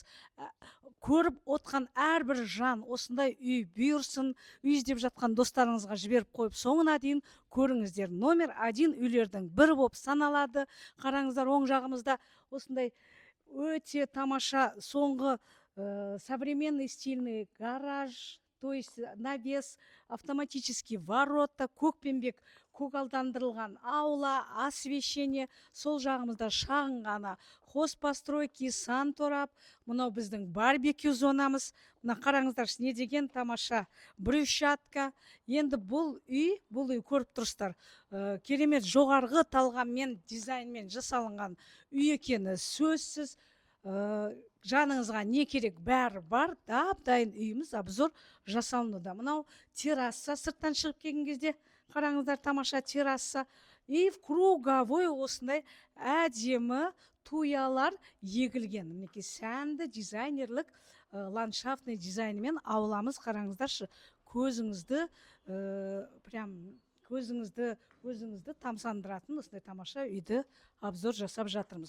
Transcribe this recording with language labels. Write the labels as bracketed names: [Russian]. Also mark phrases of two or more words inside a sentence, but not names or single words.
[Kazakh] Көріп отқан әрбір жан осындай үй бұйырсын, үй іздеп жатқан достарыңызға жіберіп қойып, соңына дейін көріңіздер. Номер 1 үйлердің бірі болып саналады. Қараңыздар, оң жағымызда осындай өте тамаша соңғы [Russian] современный стильный гараж, то есть навес, автоматический ворота, [Kazakh] көкпенбек көгалдандырылған аула, освещение, сол жағымызда шағын ғана хозпостройки, санторап, мынау біздің барбекю зонамыз. Мына қараңыздар, не деген тамаша брусчатка. Енді бұл үй көріп тұрсыздар, керемет жоғарғы талғаммен, дизайнмен жасалынған үй екені сөзсіз. Жаныңызға не керек бәрі бар, дайын үйіміз обзор жасалынуда. Мынау терраса, сырттан шығып келген кезде қараңыздар, тамаша терраса. [Russian] И в круговой [Kazakh] осындай әдемі туялар егілген. Мінекей сәнді дизайнерлік ландшафтный дизайнмен ауламыз. Қараңыздаршы, көзіңізді тамсандыратын осындай тамаша үйді обзор жасап жатырмыз.